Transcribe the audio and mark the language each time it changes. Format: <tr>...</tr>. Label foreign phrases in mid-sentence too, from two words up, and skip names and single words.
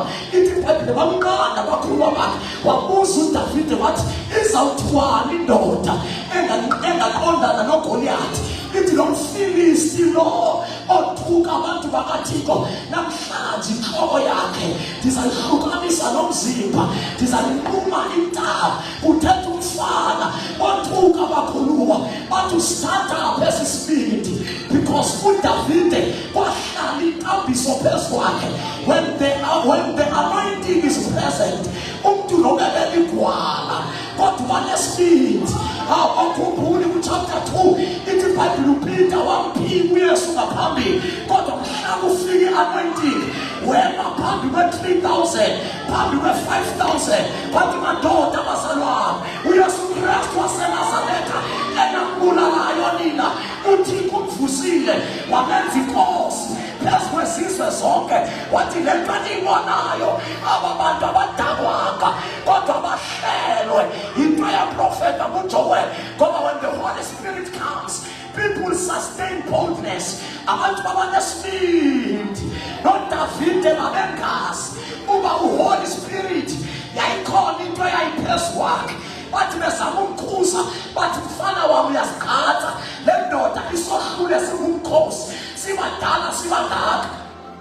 <xh>Ithi iBhayibhile bamnqanda abakhuluwa bakhe, wabuza uDavide wathi izawuthwala indoda engaqondana noGoliathi. Ithi lo Mfilisti lo othuka abantu bakaThixo namhlanje inhloko yakhe ndizayihlukanisa nomzimba, ndizayinquma intaba. Kuthetha umfana othuka abakhuluwa bathi</xh> <en>stand up</en> <xh>esisibindi because uDavide kwahlala intambiso phezu kwakhe.</xh> <en>When the anointing is present,</en> <xh>umuntu nobebeka igwala kodwa banesibindi. Awukhumbuli kuchapter 2 ithi iBhayibhile uPeter wamphika uYesu ngaphambili, kodwa mhlawumbe ufike i-anointing wema phambi kwe-3,000, phambi kwe-5,000. Wathi madoda bazalwane, uYesu Kristu waseNazaretha enambulalayo nina uThixo umvusile wamenza inkosi phezu kwezizwe zonke. Wathi le nto eniyibonayo aba bantu abadakwanga kodwa bahlelwe into yaprofeta uJoel, ngoba</xh> <en>when the Holy Spirit comes, people sustain boldness.</en> <xh>Abantu babanesibindi. NoDavide babengazi uba uHoly Spirit yayikhona into eyayiphezu kwakhe. Bathi bezama umkhuza, bathi mfana wami uyasigqatha, le ndoda isohlule singumkhosi, sibadala sibangaka.</xh>